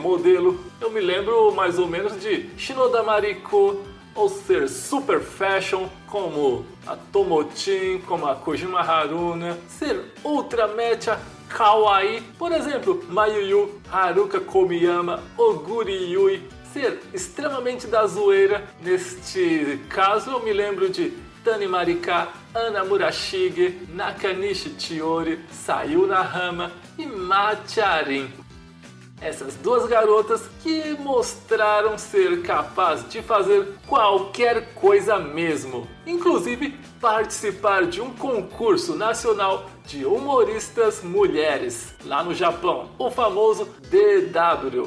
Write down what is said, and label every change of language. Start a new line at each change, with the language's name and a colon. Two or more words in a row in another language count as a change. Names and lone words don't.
Portuguese: Eu me lembro mais ou menos de Shinoda Mariko ou ser super fashion, como a Tomotin, como a Kojima Haruna, ser ultra
Japanese: mecha kawaii,
Portuguese: por exemplo, Mayuyu, Haruka Komiyama, Oguri Yui, ser extremamente da zoeira. Neste caso eu me lembro de Tani Marika, Ana Murashige, Nakanishi Chiori, Sayuna Hama e Macharin. Essas duas garotas que mostraram ser capaz de fazer qualquer coisa mesmo, inclusive participar de um concurso nacional de humoristas mulheres lá no Japão, o famoso DW.